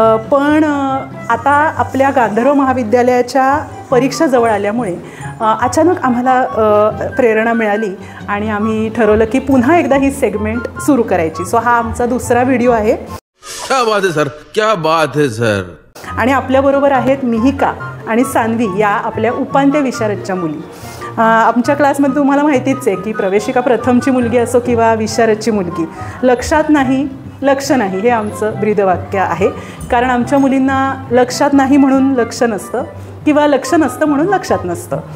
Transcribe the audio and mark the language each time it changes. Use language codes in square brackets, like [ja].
[mr] पण आता आपल्या गांधर्व महाविद्यालयाच्या परीक्षा जवळ आल्यामुळे अचानक आम्हाला प्रेरणा मिळाली आणि आम्ही ठरवलं की पुन्हा एकदा ही सेगमेंट सुरू करायची. सो हा आमचा दुसरा व्हिडिओ आहे. [hi] क्या बात है सर, क्या बात है सर. [mr] आणि आपल्याबरोबर आहेत मिहिका आणि सान्वी या आपल्या उपांत्य विशारदच्या मुली. आमच्या क्लासमध्ये तुम्हाला माहितीच आहे की प्रवेशिका प्रथमची मुलगी असो किंवा विशारदची मुलगी, लक्षात नाही लक्ष नाही हे आमचं ब्रीदवाक्य आहे. कारण आमच्या मुलींना लक्षात नाही म्हणून लक्ष नसतं किंवा लक्ष नसतं म्हणून लक्षात नसतं.